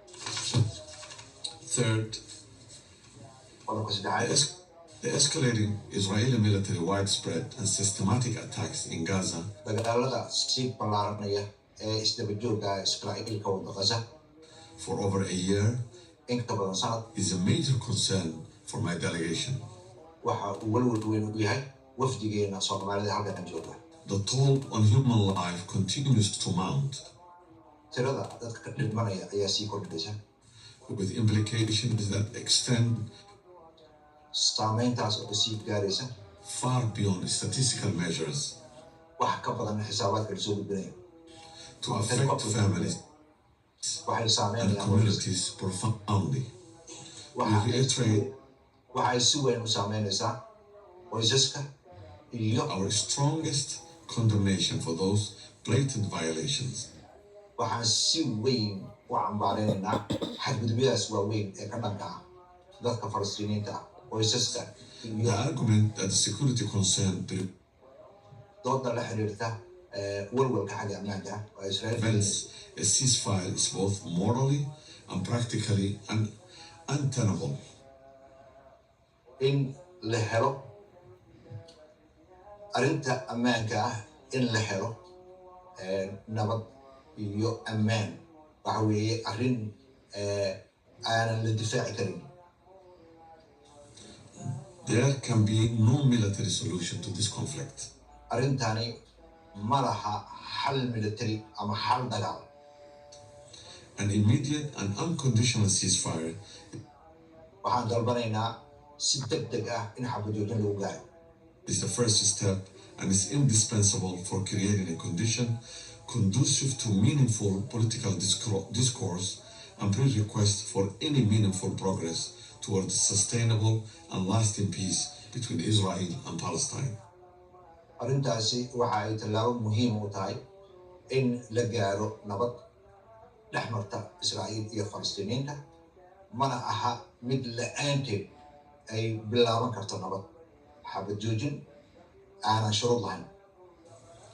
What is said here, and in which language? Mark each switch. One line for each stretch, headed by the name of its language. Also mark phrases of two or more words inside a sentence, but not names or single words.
English: Third,
Somali: qodobka saddexaad,
English: the escalating Israeli military widespread and systematic attacks in Gaza
Somali: dagaalada sii ballaaranaya ee isdaba joogga Israa'iil ka wada Gaza
English: for over a year
Somali: in ka badan sanad
English: is a major concern for my delegation.
Somali: waxa uu walwal weyn u yahay wafdigeena Soomaalida halkan jooga.
English: The toll on human life continues to mount,
Somali: tirada dadka dhimanaya ayaa sii kordhaysa,
English: with implications that extend
Somali: saameyntaas oo sii gaaraysa
English: far beyond statistical measures
Somali: wax ka badan xisaabaadka lasoo gudbinayo.
English: to affect families
Somali: waxay
English: and
Somali: saameynayaan
English: communities profoundly. We reiterate
Somali: waxay si weyn u saameynaysaa qoysaska iyo
English: our strongest condemnation for those blatant violations.
Somali: waxaan si weyn u cambaareynaa xadgudubyadaas waaweyn ee ka dhanka ah dadka Falastiiniinta ah, qoysaska
English: The
Somali: iyo
English: argument that the security concern
Somali: dooda la xiriirta walwalka xagga ammaanka ah oo Israel
English: prevents a ceasefire is both morally and practically untenable.
Somali: in la helo arrinta ammaanka ah, in la helo nabad iyo ammaan waxa weeye arrin aanan la difaaci karin.
English: There can be no military solution to this conflict.
Somali: arrintani ma laha xal military ama xal dagaal.
English: An immediate and unconditional ceasefire
Somali: waxaan dalbanaynaa si degdeg ah in xabajoojin lagu gaaro.
English: is the first step and is indispensable for creating a condition conducive to meaningful political discourse and prerequisite for any meaningful progress towards sustainable and lasting peace between Israel and Palestine.
Somali: arrintaasi waxa ay tallaabo muhiim u tahay in la gaaro nabad dhex marta Israa'iil iyo Falastiiniinta, mana aha mid la'aanteed ay bilaaban karto nabad xabad joojin aanan shuruud lahayn.